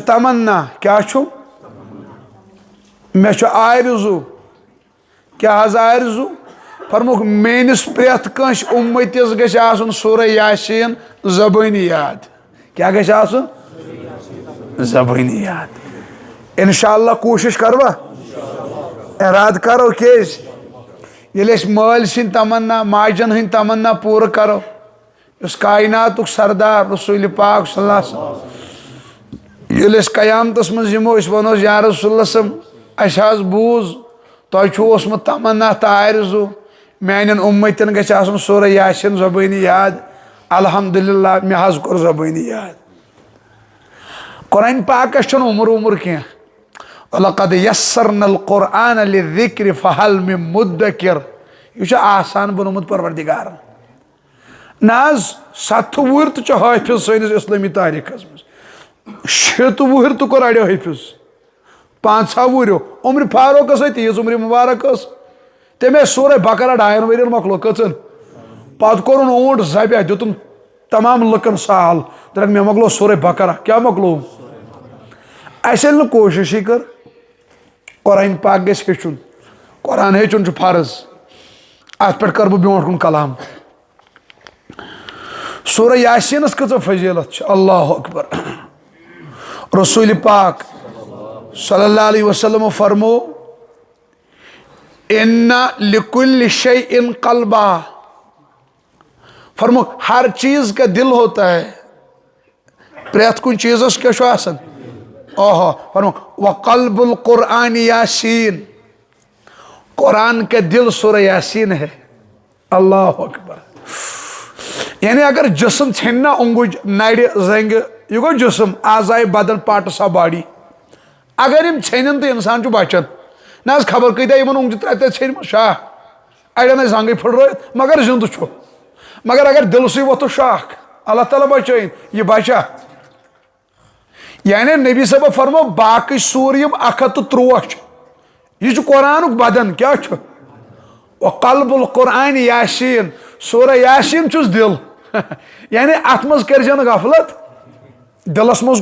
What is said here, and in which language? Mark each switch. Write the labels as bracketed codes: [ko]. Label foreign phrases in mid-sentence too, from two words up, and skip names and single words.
[ks] تمنا کیٛاہ چھُ مےٚ چھُ آرزوٗ کیٛاہ حظ آرزوٗ فرموکھ میٲنِس پرٛٮ۪تھ کٲنٛسہِ اُمتِس گژھِ آسُن سورہ یاسیٖن زبٲنی یاد کیٛاہ گژھِ آسُن زبٲنی یاد انشاءاللہ کوٗشش کروا ارادٕ کرو کیٛازِ ییٚلہِ أسۍ مٲلۍ سٕنٛدۍ تمنا ماجن ہٕنٛدۍ تمنا پوٗرٕ کرو یُس کائناتُک سردار رسول پاک [ar] صلی اللہ علیہ وسلم [ks] ییٚلہِ أسۍ قیامتس منٛز یِمو أسۍ ونوس [ar] یا رسول اللہ صم [ks] اَسہِ حظ بوٗز تۄہہِ چھُو اوسمُت تمنا تہٕ آرزوٗ میانٮ۪ن اُمتٮ۪ن گژھِ آسُن سورہ یاسیٖن زبٲنی یاد الحمدللہ مےٚ حظ کوٚر زبٲنی یاد قرآن پاکس چھُنہٕ عمر کینٛہہ [ar] وَلَقَدْ يَسَّرْنَا الْقُرْآنَ لِلذِّكْرِ فَهَلْ مِن مُدَّكِرٍ [ks] یہ چھُ آسان بنومُت پروردگارن نہ حظ 7 وُہُر تہِ چھُ حٲفظ سٲنِس اسلٲمی تاریٖخس منٛز 6 وُہُر تہِ کوٚر اڑیو حٲفظ 5 وُہرو عمر فاروقس ٲسۍ تیٖژ عمر مبارک ٲس تٔمۍ ٲسۍ سورہ بقرہ 2 ؤرین مۄکلو کٔژن پتہٕ کوٚرُن اوٗنٹ ذبح دیُتُن تمام لُکن سال دپکھ مےٚ مۄکلو سورہ بقرہ کیٛاہ مۄکلووُم اَسہِ ییٚلہِ نہٕ کوٗششٕے کٔر قرآن پاک گژھِ ہیٚچھُن قرآن ہیٚچھُن چھُ فرض اتھ پٮ۪ٹھ کرٕ بہٕ برونٛٹھ کُن کلام سورہ یاسیٖنس کۭژاہ فضیلت چھِ [ar] اللہ اکبر [ks] رسول پاک [ar] صلی اللہ علیہ وسلم [ks] فرمو [ar] ان لکل شیء قلبا [ks] فرمو [ur] ہر چیز کا دل ہوتا ہے [ks] پریت کن چیزس کیا چھُ آسان اوہو فرمو [ar] وقلب القرآن یاسین [ur] قرآن کا دل [ks] سورہ [ur] یاسین ہے [ar] اللہ اکبر [ks] یعنی اگر جسم ژھیٚنہِ اونگج نڑِ زنگہِ یہ گو جسم اعضائے بدن [en] parts of body [ks] اگر یم ژھیٚنن تو انسان چھُ بچان نہ حظ خبر کۭتیاہ یمن اونگجہِ 3 ژھیٚنمٕژ شاہ اڑٮ۪ن ٲسۍ زنگٕے پھٕٹرٲیِتھ مگر زِندٕ چھُ مگر اگر دلسٕے ووٚتھُس شاکھ اللہ تعالیٰ بچٲیِن یہ بچا یعنی نبی صٲبن فرمو باقٕے سوٗر یم 113 چھِ یہ چھُ قرآنُک بدن کیٛاہ چھُ [ar] وقلب القرآن یاسین [ks] سورہ یاسین چھُس دل یعنی اتھ منٛز کٔرزِ نہٕ غفلت دلس منٛز